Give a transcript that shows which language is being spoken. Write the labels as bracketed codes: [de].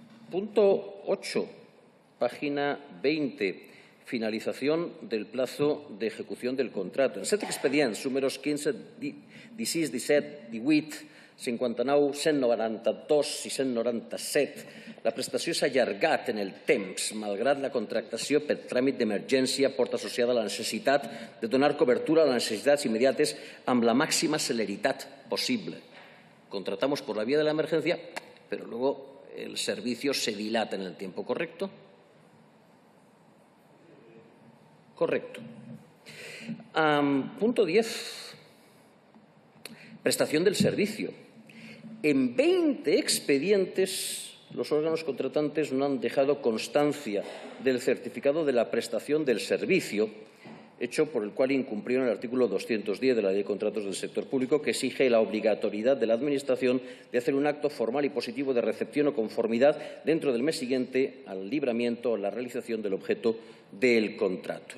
[es] Punto 8, página 20. Finalización del plazo de ejecución del contrato. [ca] En 7 expedients, números 15, 16, 17, 18, 59, 192 i 197. La prestació s'ha allargat en el temps, malgrat la contractació per tràmit d'emergència porta associada a la necessitat de donar cobertura a les necessitats immediates amb la màxima celeritat possible. [es] Contratamos por la vía de la emergencia, pero luego el servicio se dilata en el tiempo, ¿correcto? Correcto. Punto 10. Prestación del servicio. En 20 expedientes, los órganos contratantes no han dejado constancia del certificado de la prestación del servicio, hecho por el cual incumplieron el artículo 210 de la Ley de Contratos del Sector Público, que exige la obligatoriedad de la Administración de hacer un acto formal y positivo de recepción o conformidad dentro del mes siguiente al libramiento o la realización del objeto del contrato.